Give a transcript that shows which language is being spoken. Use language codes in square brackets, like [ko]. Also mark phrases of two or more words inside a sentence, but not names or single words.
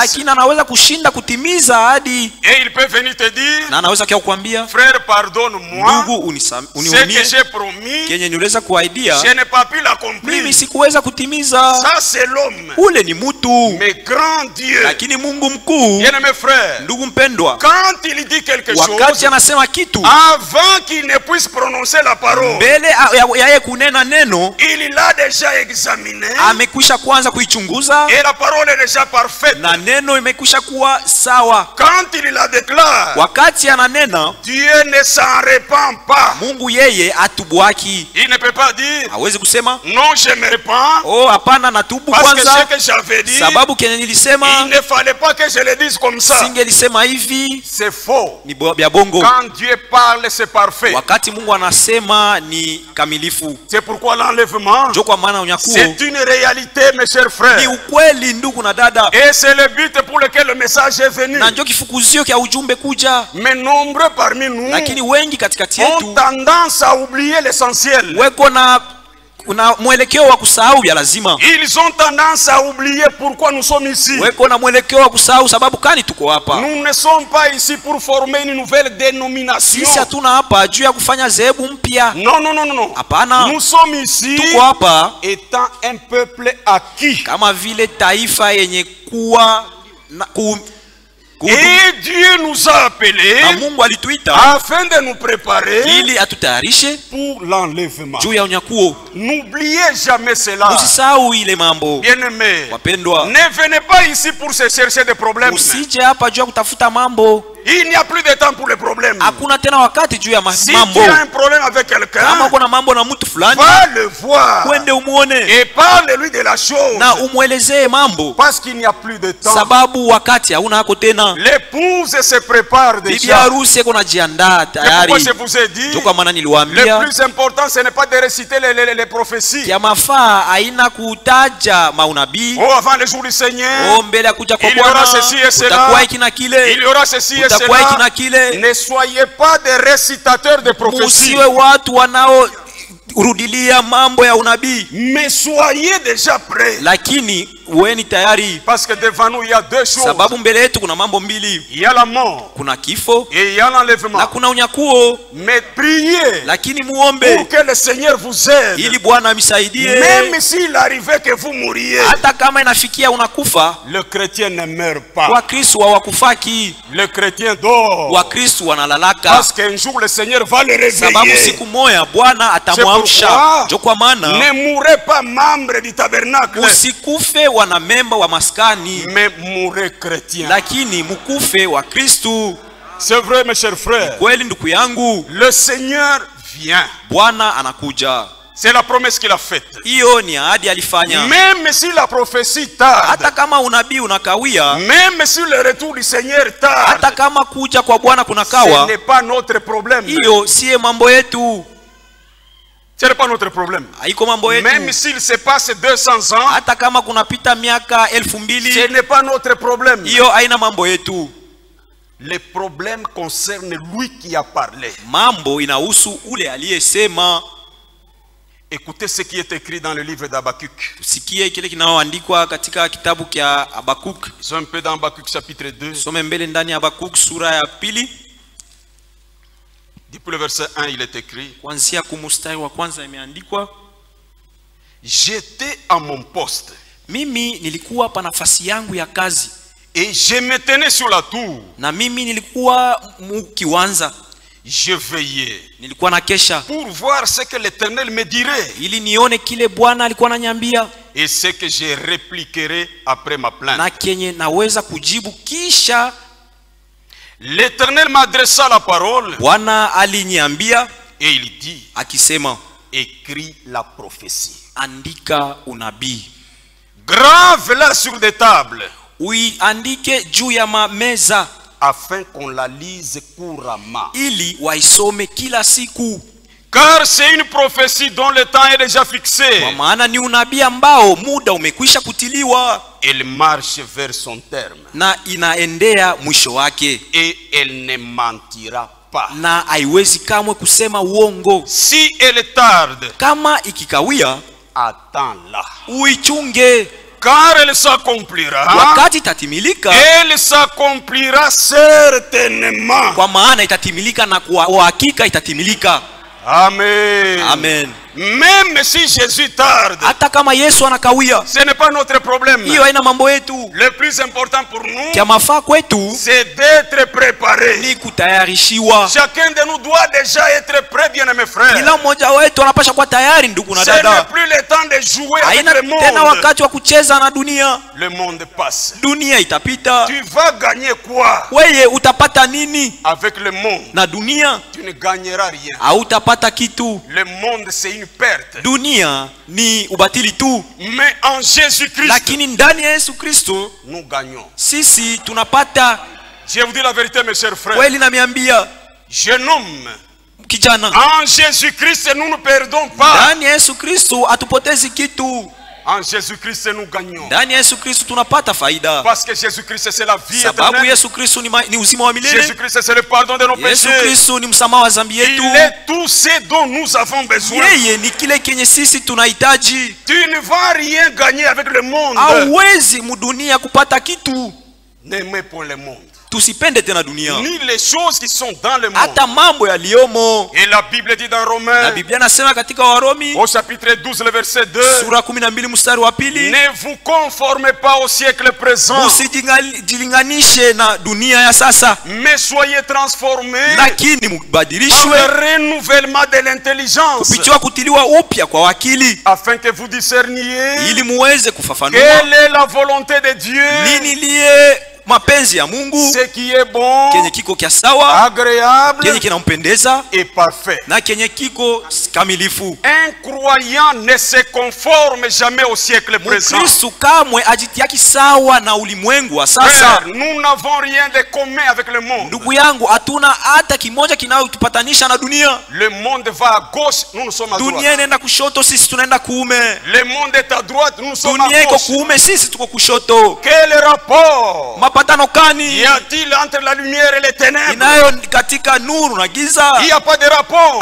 [sw] Lakini anaweza kushinda kutimiza ahadi. [fr] Et il peut venir te dire, [sw] na anaweza kukuambia, [fr] frère, pardonne-moi. [sw] Ndugu, unihurumie. [fr] Ce que j'ai promis, [sw] kenye niweza kuahidia, [fr] je n'ai pas pu l'accomplir. [sw] Mimi sikuweza kutimiza. [fr] Ça c'est l'homme. [sw] Ule ni mutu. [fr] Mais grand Dieu, [sw] lakini Mungu mkuu, [fr] bien-aimé frère, [sw] ndugu mpendwa, [fr] quand il dit quelque chose, [sw] wakati anasema kitu, [fr] avant qu'il ne puisse prononcer la parole, [sw] mbele ya kunena neno, [fr] il l'a déjà examiné, [sw] amekwisha kwanza kuichunguza, [fr] et la parole est déjà parfaite, [sw] na neno imekwisha kuwa sawa. [fr] quand il la déclare, [sw] wakati ananena, [fr] Dieu ne s'en repent pas. [sw] Mungu yeye atubwaki. [fr] Il ne peut pas dire [sw] hawezi kusema [fr] non, je me repens, [sw] oh hapana natubu [fr] parce que [sw] kwanza, [fr] ce que j'avais dit, [sw] sababu kenye nilisema [fr] il ne fallait pas que je le dise comme ça. [sw] singelisema hivi. [fr] C'est faux. [sw] Ni bya bongo. [fr] Quand Dieu parle, c'est parfait. [sw] wakati Mungu anasema ni kamilifu. [fr] C'est pourquoi l'enlèvement, [sw] Ndio kwa maana unyakuo [fr] c'est une réalité, mes chers frères. [sw] ni ukweli, ndugu na dada, [fr] Et c'est le but pour lequel le message est venu. [sw] na ndio kifukuzio kia ujumbe kuja. [fr] Mais nombreux parmi nous [sw] Lakini wengi katikati [fr] ont [sw] yetu [fr] tendance à oublier l'essentiel. [sw] weko na mwelekeo wa kusahau ya lazima. [fr] Ils ont tendance à oublier pourquoi nous sommes ici. [sw] Weko na mwelekeo wa kusahau sababu kani tuko hapa. [fr] Nous ne sommes pas ici pour former une nouvelle dénomination. [sw] Sisi hatuna hapa juu ya kufanya zehebu mpya. [fr] Non, non, non, non, non. [sw] Hapana. [fr] Nous sommes ici [sw] Tuko hapa [fr] étant un peuple acquis. [sw] kama vile taifa yenye kuwa [fr] Et Dieu nous a appelés [sw] na Mungu alituita [fr] afin de nous préparer [sw] ili atutayarishe [fr] pour l'enlèvement. [sw] juu ya unyakuo. [fr] N'oubliez jamais cela. [sw] Usisahau ile mambo. [fr] Bien-aimés, [sw] Wapendwa, [fr] ne venez pas ici pour se chercher des problèmes. [sw] usije hapa juu ya kutafuta mambo. [fr] Il n'y a plus de temps pour les problèmes. [sw] Hakuna tena wakati juu ya [fr] Si [sw] mambo. [fr] tu as un problème avec quelqu'un, [sw] Kama uko na mambo na mtu fulani, [fr] va le voir [sw] kwende umuone [fr] et parle-lui de la chose. [sw] na umwelezee mambo, [fr] Parce qu'il n'y a plus de temps. [sw] sababu wakati hauna hako tena. [fr] L'épouse se prépare [sw] Bibi [fr] déjà. [sw] harusi iko najiandaa [fr] C'est pourquoi [sw] tayari. [fr] je vous ai dit, [sw] Ndio kwa maana [fr] le [sw] niliwaambia [fr] plus important, ce n'est pas de réciter les prophéties. [sw] kia mafaa haina kutaja maunabii. [fr] Oh, avant le jour du Seigneur, [sw] Mbele ya kuja kwa [fr] il y aura [sw] Bwana [fr] ceci et cela. [sw] utakuwa hiki na kile, [fr] il y aura ceci et [sw] utakuwa hiki na [fr] cela. [sw] kile. [fr] Ne soyez pas des récitateurs de prophéties, [sw] Musiwe watu wanao rudilia mambo ya unabii, [fr] mais soyez déjà prêts. [sw] lakini uweni tayari, [fr] Parce que devant nous, il y a deux choses. [sw] sababu mbele yetu kuna mambo mbili. [fr] Il y a la mort [sw] Kuna kifo [fr] et il y a l'enlèvement. [sw] na kuna unyakuo. [fr] Mais priez [sw] Lakini muombe [fr] pour que le Seigneur vous aide. [sw] ili Bwana amisaidie. [fr] Même s'il arrivait que vous mouriez, [sw] Hata kama inafikia unakufa, [fr] le chrétien ne meurt pas. [sw] Wakristo hawakufaki, [fr] Le chrétien dort. [sw] Wakristo wanalalaka, [fr] Parce qu'un jour, le Seigneur va le [sw] sababu [fr] réveiller. [sw] siku moja Bwana atamwamsha. Ndio kwa maana [fr] Ne mourrez pas membre du tabernacle, [sw] usikufe wanamemba wa maskani, [fr] mais mourrez chrétien. [sw] lakini mukufe wa Kristu. [fr] C'est vrai, mes chers frères. [sw] Kweli ndugu yangu, [fr] Le Seigneur vient. [sw] Bwana anakuja. [fr] C'est la promesse qu'il a faite. [sw] Hiyo ni ahadi alifanya. [fr] Même si la prophétie tarde, [sw] Hata kama unabii unakawia, [fr] même si le retour du Seigneur tarde, [sw] hata kama kuja kwa Bwana [fr] ce [sw] kunakawa, [fr] n'est pas notre problème. [sw] hiyo siye mambo yetu, [fr] Ce n'est pas notre problème. [sw] haiko mambo [fr] Même [sw] yetu. [fr] s'il se passe 200 ans, [sw] Hata kama kunapita miaka 2000, [fr] ce n'est pas notre problème. [sw] hiyo haina mambo yetu. [fr] Les problèmes concernent lui qui a parlé. [sw] Mambo inahusu ule aliyesema. [fr] Écoutez ce qui est écrit dans le livre d'Habakkuk. [sw] Tusikie kile kinaoandikwa katika kitabu kia Habakuk. [fr] Ils sont un peu dans Habakkuk chapitre 2. [sw] Some mbele ndani ya Habakuk sura ya pili. [fr] Depuis le verset 1, il est écrit: [sw] Kuanzia kumustari wa kwanza imeandikwa, [fr] j'étais à mon poste [sw] mimi nilikuwa pa nafasi yangu ya kazi, [fr] et je me tenais sur la tour. [sw] na mimi nilikuwa mukiwanza, [fr] Je veillais [sw] nilikuwa na kesha [fr] pour voir ce que l'Éternel me dirait [sw] ili nione kile Bwana alikuwa ananiambia [fr] et ce que je répliquerai après ma plainte. [sw] na kenye naweza kujibu kisha. [fr] L'Éternel m'adressa la parole [sw] Bwana aliniambia [fr] et il dit: [sw] akisema, [fr] écris la prophétie, [sw] andika unabii, [fr] grave-la sur des tables, [sw] uiandike juu ya mameza, [fr] afin qu'on la lise couramment. [sw] ili waisome kila siku, [fr] Car c'est une prophétie dont le temps est déjà fixé. [sw] kwa maana ni unabii ambao muda umekwisha kutiliwa [fr] Elle marche vers son terme [sw] na inaendea mwisho wake, [fr] et elle ne mentira pas. [sw] na haiwezi kamwe kusema uongo. [fr] Si elle tarde, [sw] Kama ikikawia, [fr] attends-la, [sw] uichunge, [fr] car elle s'accomplira. [sw] wakati itatimilika, [fr] Elle s'accomplira certainement. [sw] kwa maana itatimilika, na kwa uhakika itatimilika. [fr] Amen. [sw] Amen. [fr] Même si Jésus tarde, [sw] hata kama Yesu anakawia, [fr] ce n'est pas notre problème. [sw] hiyo haina mambo yetu. [fr] Le plus important pour nous, [sw] Kia mafaa kwetu [fr] c'est d'être préparé. [sw] ni kutayarishiwa. [fr] Chacun de nous doit déjà être prêt, bien-aimés frères. [sw] Kila mmoja wetu anapaswa kuwa tayari, ndugu na [fr] Ce n'est [sw] dada. [fr] plus le temps de jouer avec [sw] Haina [fr] le [sw] tena [fr] monde. [sw] wakati wa kucheza na dunia. [fr] Le monde passe. [sw] Dunia itapita. [fr] Tu vas gagner quoi [sw] Weye utapata nini [fr] avec le monde? [sw] na dunia? [fr] Tu ne gagneras rien. [sw] Hautapata kitu. [fr] Le monde, c'est une perte. [sw] Dunia ni ubatili tu. [fr] Mais en Jésus-Christ, [sw] Lakini ndani ya Yesu Kristo [fr] nous gagnons. [sw] sisi tunapata. [fr] Je vous dis la vérité, mes chers frères. [sw] Kweli namiambia [fr] Jeune homme, [sw] kijana, [fr] en Jésus-Christ, nous ne perdons pas. [sw] ndani ya Yesu Kristo hatupotezi kitu. [fr] En Jésus-Christ, nous gagnons. [sw] Ndani ya Yesu Kristo tunapata faida. [fr] Parce que Jésus-Christ, c'est la vie [sw] Sababu [fr] éternelle. [sw] Yesu Kristo ni uzima wa milele. [fr] Jésus-Christ, c'est le pardon de nos [sw] Yesu [fr] péchés. [sw] Kristo ni msamaha wa dhambi yetu. [fr] Il est tout ce dont nous avons besoin. [sw] Yeye ni kile kenye sisi tunahitaji. [fr] Tu ne vas rien gagner avec le monde. [sw] Hauwezi mudunia kupata kitu. [fr] N'aimez pas le monde. [sw] Tusipende tena dunia, [fr] Ni les choses qui sont dans le monde. [sw] hata mambo yaliyomo. [fr] Et la Bible dit dans [sw] Na [fr] Romains, [sw] Biblia nasema katika Warumi [fr] au chapitre 12, le verset 2, [sw] sura 12 mstari wa pili, [fr] ne vous conformez pas au siècle présent, [sw] usijilinganishe na dunia ya sasa, [fr] mais soyez transformés [sw] lakini [fr] par [sw] mubadilishwe [fr] le renouvellement de l'intelligence, [sw] kupitia kutiliwa upya kwa akili, [fr] afin que vous discerniez [sw] ili muweze kufafanua [fr] quelle est la volonté de Dieu, [sw] nini liye mapenzi ya Mungu, [fr] ce qui est bon, [sw] kenye kiko kia sawa, [fr] agréable [sw] kenye kinampendeza [fr] et parfait. [sw] na kenye kiko kamilifu. [fr] Un croyant ne se conforme jamais au siècle présent. [sw] Mkristo kamwe ajitiaki sawa na ulimwengu wa sasa. [fr] Frère, nous n'avons rien de commun avec le monde. [sw] Ndugu yangu, hatuna hata kimoja kinayotupatanisha na dunia. [fr] Le monde va à gauche, nous sommes à [sw] Dunia [fr] droite. [sw] inaenda kushoto, sisi tunaenda kuume. [fr] Le monde est à droite, nous sommes [sw] Dunia [fr] à [sw] iko [fr] gauche. [sw] kuume, sisi tuko kushoto. [fr] Quel rapport [sw] Mapatano [fr] y [sw] kani [fr] a-t-il entre la lumière et les ténèbres? [sw] inayo katika nuru na giza? [fr] Il n'y a pas de rapport.